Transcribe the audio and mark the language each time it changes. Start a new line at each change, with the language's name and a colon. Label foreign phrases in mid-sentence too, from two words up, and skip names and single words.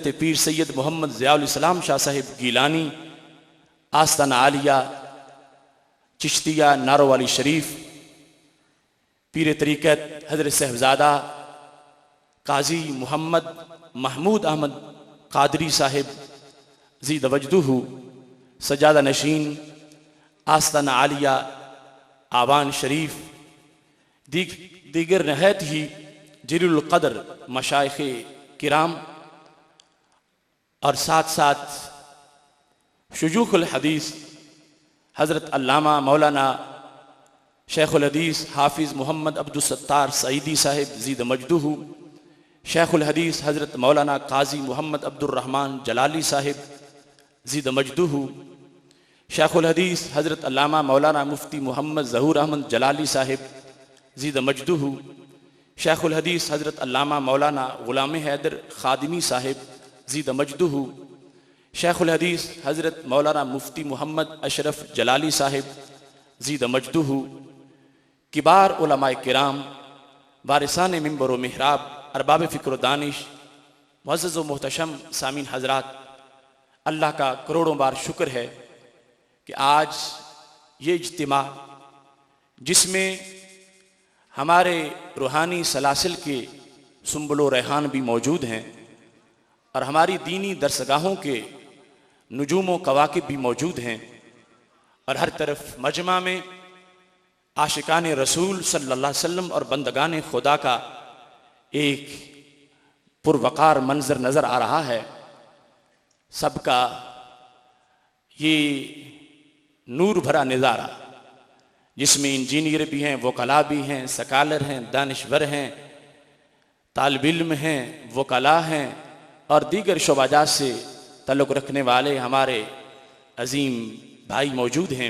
Urdu: پیر سید محمد ضیاء الاسلام شاہ صاحب گیلانی آستانہ عالیہ چشتیہ نارووالی شریف، پیر طریقت حضرت صاحبزادہ قاضی محمد محمود احمد قادری صاحب
Arabic: زی دوجدہ
Urdu: سجادہ نشین آستانہ عالیہ اعوان شریف, دیگر نہایت ہی جلیل قدر مشائخ کرام اور ساتھ ساتھ شیوخ الحدیث حضرت علامہ مولانا شیخ الحدیث حافظ محمد عبد الستار سعیدی صاحب
Arabic: زید مجدہ,
Urdu: شیخ الحدیث حضرت مولانا قاضی محمد عبد الرحمن جلالی صاحب
Arabic: زید مجدہ,
Urdu: شیخ الحدیث حضرت علامہ مولانا مفتی محمد ظہور احمد جلالی صاحب
Arabic: زید مجدہ,
Urdu: شیخ الحدیث حضرت علامہ مولانا غلام حیدر خادمی صاحب زید مجدہ، شیخ الحدیث حضرت مولانا مفتی محمد اشرف جلالی صاحب
Arabic: زید مجدہ,
Urdu: کبار علمائے کرام وارثان منبر و محراب ارباب فکر دانش معزز و محتشم سامعین حضرات، اللہ کا کروڑوں بار شکر ہے کہ آج یہ اجتماع جس میں ہمارے روحانی سلاسل کے سنبل ریحان بھی موجود ہیں اور ہماری دینی درسگاہوں کے نجوم و کواکب بھی موجود ہیں اور ہر طرف مجمع میں عاشقان رسول
Arabic: صلى الله عليه وسلم
Urdu: اور بندگان خدا کا ایک پروقار منظر نظر آ رہا ہے. سب کا یہ نور بھرا نظارہ جس میں انجینئر بھی ہیں، وکلا بھی ہیں، سکالر ہیں، دانشور ہیں، طالب علم ہیں، وکلا ہیں اور دیگر شعبہ جات سے تعلق رکھنے والے ہمارے عظیم بھائی موجود ہیں.